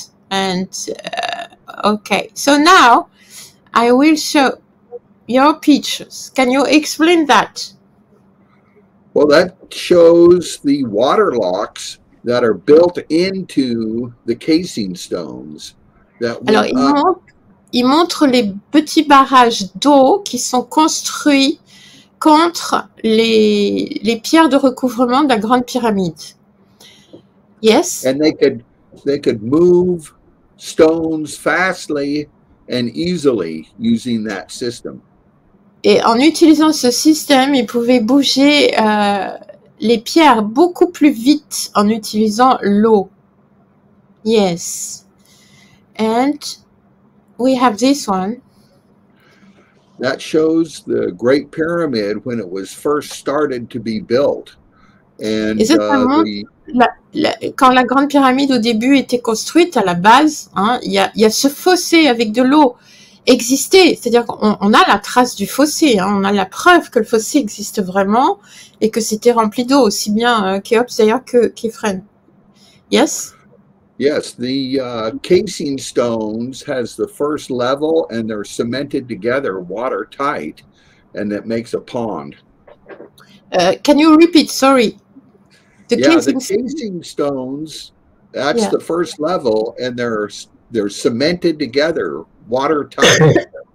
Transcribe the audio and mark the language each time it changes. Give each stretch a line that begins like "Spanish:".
English: And okay, so now I will show your pictures. Can you explain that? Well, that shows the water locks that are built into the casing stones that
French: Alors,
English: went up.
French: il montre les petits barrages d'eau qui sont construits contre les pierres de recouvrement de la Grande Pyramide.
English: Yes? And they could move stones fastly and easily using that system.
French: Et en utilisant ce système, ils pouvaient bouger les pierres beaucoup plus vite en utilisant l'eau.
English: Yes. And we have this one. That shows the Great Pyramid when it was first started to be built. And
French: Et ça montre quand la Grande Pyramide au début était construite à la base, hein, il y a ce fossé avec de l'eau existait, c'est-à-dire qu'on a la trace du fossé, hein, on a la preuve que le fossé existe vraiment et que c'était rempli d'eau, aussi bien Khéops d'ailleurs qu'Éphrem.
English: Yes? Yes, the casing stones has the first level and they're cemented together watertight and that makes a pond. Can you repeat? Sorry. The casing stones, that's the first level and they're cemented together watertight.